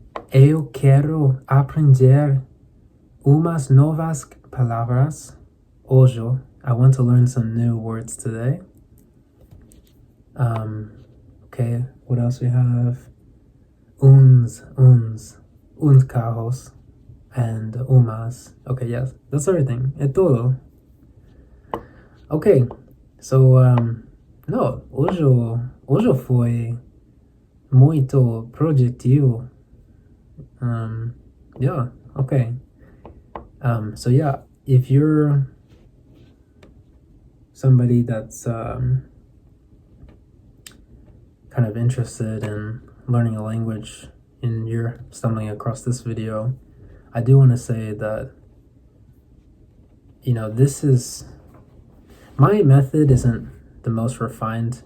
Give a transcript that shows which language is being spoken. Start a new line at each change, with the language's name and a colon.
Portuguese: Eu quero aprender umas novas palavras hoje.
English: I want to learn some new words today. Okay, what else we have?
Portuguese: Uns carros,
English: and umas. Okay, yes, that's everything.
Portuguese: É todo.
English: Okay, so,
Portuguese: no, hoje foi muito produtivo.
English: Yeah, okay. So yeah, if you're somebody that's kind of interested in learning a language and you're stumbling across this video, I do want to say that, this is, my method isn't the most refined.